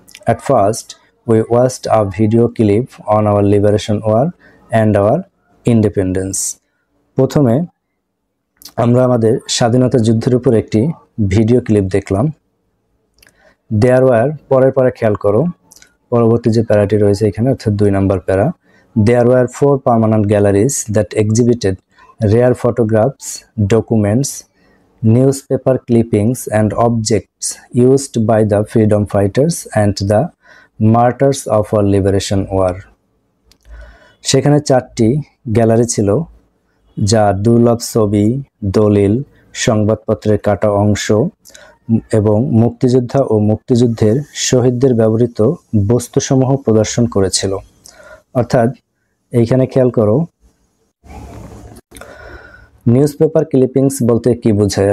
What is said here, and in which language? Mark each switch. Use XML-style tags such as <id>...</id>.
<en>At first we watched a video clip on our liberation war and our independence.</en> <bn>প্রথমে আমরা আমাদের স্বাধীনতা যুদ্ধের উপর একটি ভিডিও ক্লিপ দেখলাম।</bn> <en>their war,</en> <bn>পরের পরে খেয়াল করো, পরবর্তী যে প্যারাটি রয়েছে এখানে, অর্থাৎ 2 নম্বর প্যারা।</bn> <en>There were 4 permanent galleries that exhibited rare photographs, documents, newspaper clippings and objects used by the freedom fighters and the martyrs of our liberation war.</en> <bn>সেখানে 4টি গ্যালারি ছিল, যা দুর্লভ ছবি, দলিল, সংবাদপত্রের কাটা অংশ এবং মুক্তিযোদ্ধা ও মুক্তিযুদ্ধের শহীদদের ব্যবহৃত বস্তুসমূহ প্রদর্শন করেছিল। অর্থাৎ এইখানে খেয়াল করো, নিউজ পেপার ক্লিপিংস বলতে কি বোঝায়?</bn>